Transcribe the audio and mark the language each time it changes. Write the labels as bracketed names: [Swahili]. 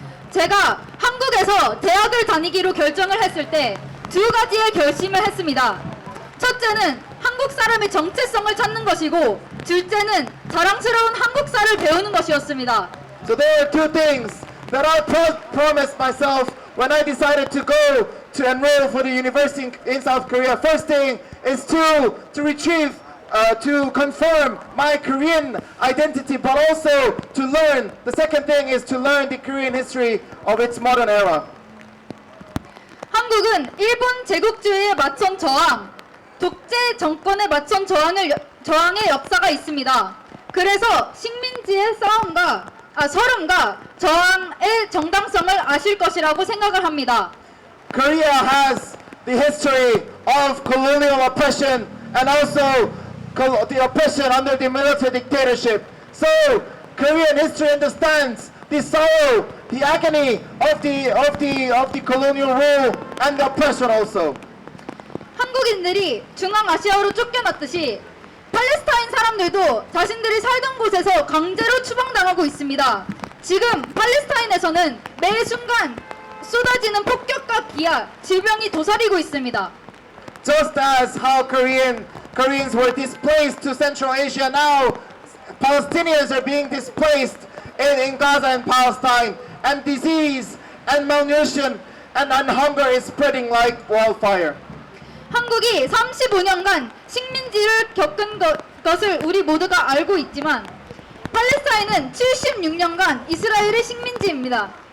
[Korean] 제가 한국에서 대학을 다니기로 결정을 했을 때 두 가지의 결심을 했습니다. 첫째는 한국 사람의 정체성을 찾는 것이고, 둘째는 자랑스러운 한국사를 배우는 것이었습니다. [English] So there are two things that I promised myself when I decided to go to enroll for the university in South Korea. First thing is to retrieve, to confirm my Korean identity, but also to learn. The second thing is to learn the Korean history of its modern era. [Korean] 한국은 일본 제국주의에 맞선 저항, 독재 정권에 맞선 저항의 역사가 있습니다. 그래서 식민지의 서름과 저항의 정당성을 아실 것이라고 생각을 합니다. [English] Korea has the history of colonial oppression and also the oppression under the military dictatorship. So Korean history understands the sorrow, the agony of the colonial rule and the oppression also. [Korean] 한국인들이 중앙아시아로 쫓겨났듯이 팔레스타인 사람들도 자신들이 살던 곳에서 강제로 추방당하고 있습니다. 지금 팔레스타인에서는 매 순간 쏟아지는 폭격과 기아, 질병이 도사리고 있습니다. [English] Just as how Koreans were displaced to Central Asia, now Palestinians are being displaced in Gaza and Palestine, and disease and malnutrition and hunger is spreading like wildfire. [Korean] 한국이 35년간 식민지를 겪은 것을 우리 모두가 알고 있지만 팔레스타인은 76년간 이스라엘의 식민지입니다.